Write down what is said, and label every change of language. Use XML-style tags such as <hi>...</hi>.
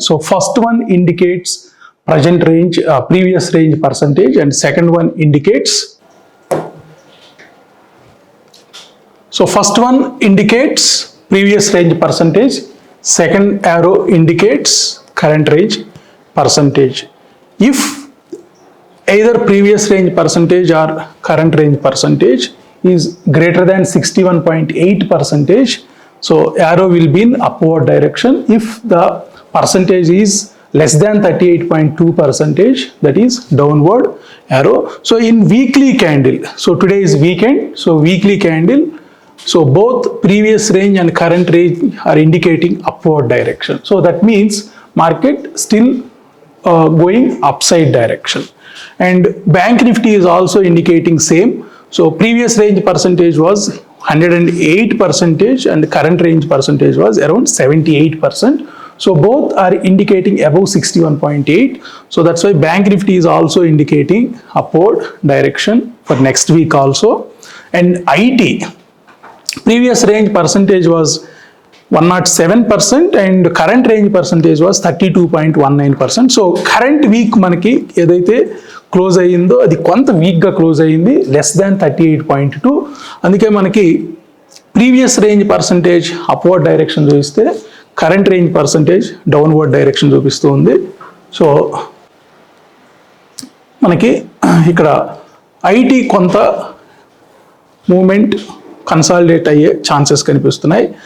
<en>So first one indicates present range, previous range percentage, and second one indicates. So first one indicates previous range percentage, second arrow indicates current range percentage. If either previous range percentage or current range percentage is greater than 61.8%, so arrow will be in upward direction. If the percentage is less than 38.2%, that is downward arrow. So in weekly candle, so today is weekend, so weekly candle, so both previous range and current range are indicating upward direction. So that means market still going upside direction. And bank nifty is also indicating same. So previous range percentage was 108% and current range percentage was around 78%. So both are indicating above 61.8. So that's why bank nifty is also indicating upward direction for next week also. And IT previous range percentage was 107% and current range percentage was 32.19%.</en> <te>So current week మనకి ఏదైతే close అయ్యిందో అది కొంత వీక్గా close అయ్యింది, less than 38.2. అందుకే మనకి previous range percentage upward direction చూపిస్తే current range percentage downward direction చూపిస్తూ ఉంది. సో మనకి ఇక్కడ ఐటీ కొంత మూమెంట్ కన్సాలిడేట్ అయ్యే ఛాన్సెస్ కనిపిస్తున్నాయి.</te>